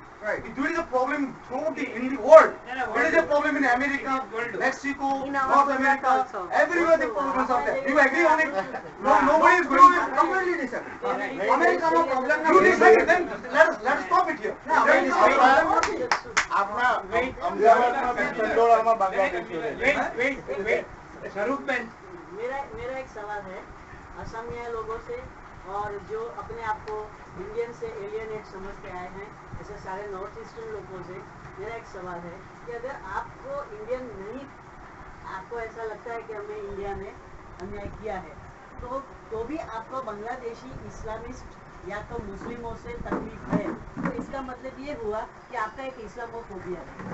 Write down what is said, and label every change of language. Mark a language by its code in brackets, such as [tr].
[en] Right. There is a problem throughout in the world. There is a problem in America, Mexico, In our North Gujarat America, also. everywhere the problems are there. You agree on it? No, Nobody is going to completely disagree. America no problem. You disagree, then let us stop it here. [gu] આપણા અમદાવાદમાં બી ચંડોળામાં બાંગ્લાદેશીઓ રહે છે. સ્વરૂપબેન, [hi] मेरा एक सवाल है असमिया लोगों से और जो अपने आप को इंडियन से एलियनेट समझते आए हैं ऐसे सारे नॉर्थ ईस्टर्न लोगों से मेरा एक सवाल है कि अगर आपको इंडियन नहीं, आपको ऐसा लगता है कि हमने इंडिया में अन्याय किया है तो भी आपको बांग्लादेशी इस्लामिस्ट या तो मुस्लिमों से तकलीफ है, तो इसका मतलब ये हुआ कि आपका एक इस्लामोफोबिया है।